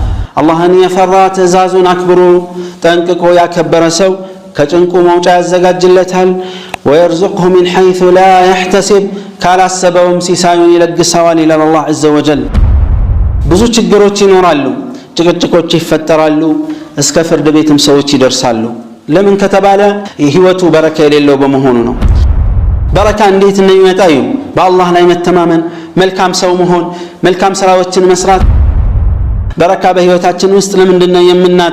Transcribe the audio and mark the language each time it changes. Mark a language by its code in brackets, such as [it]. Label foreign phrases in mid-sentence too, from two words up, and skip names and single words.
[am] አላህን የፈራ ትእዛዙን አክብሮ ጠንቅቆ ያከበረ ሰው ከጭንቁ መውጫ ያዘጋጅለታል። [ar] ويرزقه من حيث لا يحتسب [am] ካላሰበውም ሲሳዩን ይለግሰዋል ይላል አላህ [ar] عز وجل። [am] ብዙ ችግሮች ይኖራሉ፣ ጭቅጭቆች ይፈጠራሉ፣ እስከ ፍርድ ቤትም ሰዎች ይደርሳሉ። ለምን ከተባለ ህይወቱ በረካ የሌለው በመሆኑ ነው። በረካ እንዴት እንደሚመጣ በአላህ ላይ መተማመን፣ መልካም ሰው መሆን፣ መልካም ስራዎችን መስራት። በረካ በህይወታችን ውስጥ ለምንድነው የምናጣ?